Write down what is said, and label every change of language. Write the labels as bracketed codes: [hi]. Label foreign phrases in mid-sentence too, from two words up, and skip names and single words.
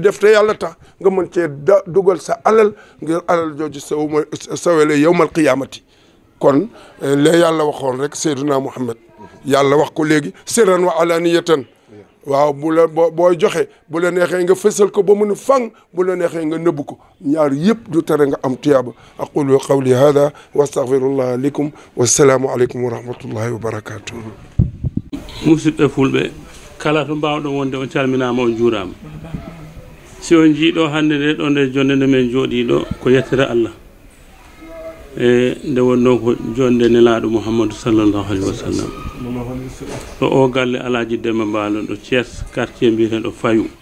[wo] def te yàlla tax nga mën cee dugal sa alal ngir alal jooju sawele [ar] يوم القيامة [wo] kon la yàlla waxoon rek Seydina Muhammad yàlla wax ko léegi [ar] سرا وعلانية [wo] waaw bu la booy joxe bu la neexee nga fësal ko ba mu ne fang bu la neexee nga nëbb ko ñaar yëpp du tere nga am tuyaaba [ar] أقول قولي هذا وأستغفر الله لكم والسلام عليكم ورحمة الله وبركاته [ff] musidɓe fulɓe kala to mbawɗo wonde on calminama on juurama si on jiiɗo hannde nde ɗo nde jonde nde men jooɗiɗo ko yettere Allah e nde wonno ko jonde nelaɗo Mouhammadou [ar] صلى الله عليه وسلم [ff] ɗo o galle Alaaji Demba Mbaalo ɗo Thiés quartier mbiyeten ɗo Fayu